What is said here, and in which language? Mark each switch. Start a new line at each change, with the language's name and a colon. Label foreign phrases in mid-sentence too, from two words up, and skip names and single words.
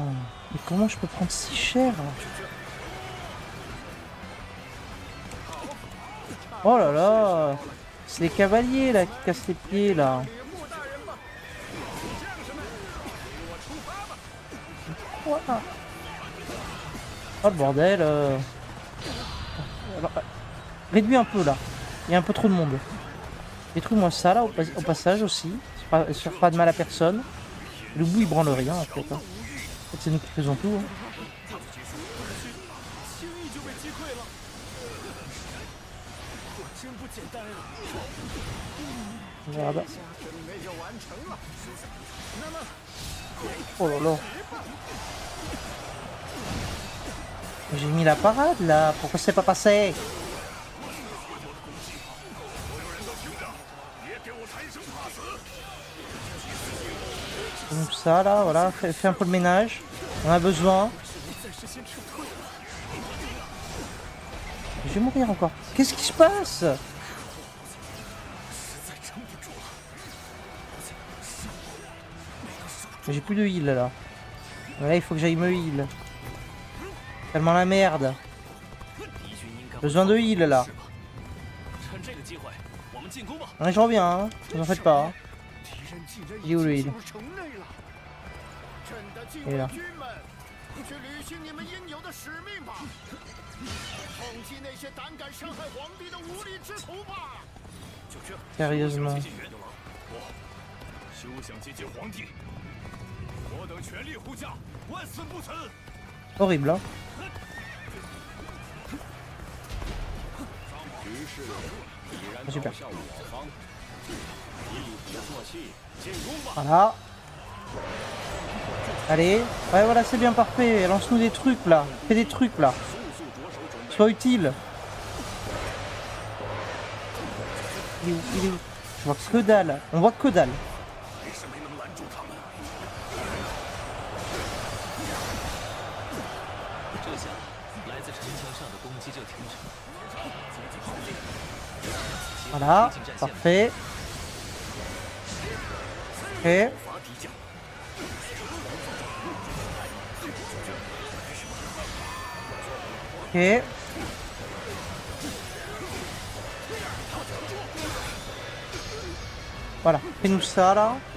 French: Oh, mais comment je peux prendre si cher? Oh là là. C'est les cavaliers là qui cassent les pieds là.
Chinese: 吕布大人吧，将士们，随我出发吧。
French: Quoi? Oh le bordel. Alors, réduis un peu là. Il y a un peu trop de monde. Détruis-moi ça là au passage aussi. Faire pas de mal à personne. Le bout il branle rien en fait. Hein. En fait c'est nous qui faisons tout. Hein.
Chinese: 轻易就被击溃了，果真不简单啊！
French: Regarde.
Chinese: 准备就完成了。那么，
French: Oh là là. J'ai mis la parade là. Pourquoi c'est pas passé?
Chinese: 别给我贪生怕死！
French: Donc ça là, voilà, fais un peu le ménage. On a besoin.
Chinese: 暂时先撤退。
French: Je vais mourir encore. Qu'est-ce qui se passe?
Chinese: 实在撑不住了。
French: J'ai plus de heal là. Là il faut que j'aille me heal. Tellement la merde.
Chinese: 敌军应该
French: Besoin de heal là.
Chinese: 是吧？趁这个机会，我们进攻吧！
French: Ouais, je reviens, hein. Vous en faites pas. Hein.
Chinese: 敌人竟然
French: Il est où le
Chinese: 已
French: heal?
Chinese: 经进入城内了。朕的禁
French: Et là.
Chinese: 卫军们，去履行你们应有的使命吧，痛击那些胆敢伤害皇帝的无礼之徒吧！九哥，
French: Sérieusement.
Chinese: 接近援休想接近皇帝！我等全力护驾，万死不辞。
French: Horrible, hein.
Chinese: 局势已然
French: Super.
Chinese: 倒向我方，一鼓作气，进攻吧！
French: Voilà. Allez. Ouais, voilà, c'est bien parfait. Lance-nous des trucs là. Fais des trucs là. Sois utile. Il est où? Il est où? Je vois que dalle. On voit que dalle.
Chinese: 为什么没能拦住他们？这下来自城墙上的攻击就停止了。
French: Voilà. Parfait. Ok. Ok. Voilà, fais-nous ça là.